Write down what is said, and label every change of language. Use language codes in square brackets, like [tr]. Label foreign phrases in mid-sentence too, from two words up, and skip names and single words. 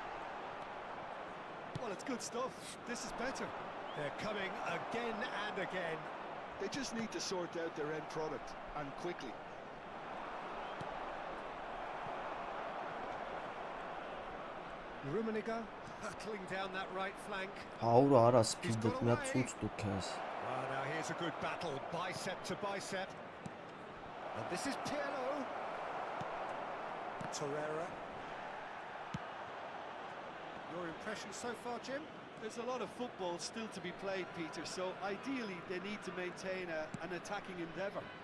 [en] Well, it's good stuff. This is better. They're coming again and again. They just need to sort out their end product, and quickly. Rummenigge battling down that right flank. [hy] Հաուր արա սպիդդ մի հատ ցույց տու քեզ։ [en] Now here's a good battle, bicep to bicep. And this is Pirlo. Torreira. Your impression so far, Jim? There's a lot of football still to be played, Peter, so ideally they need to maintain an attacking endeavour.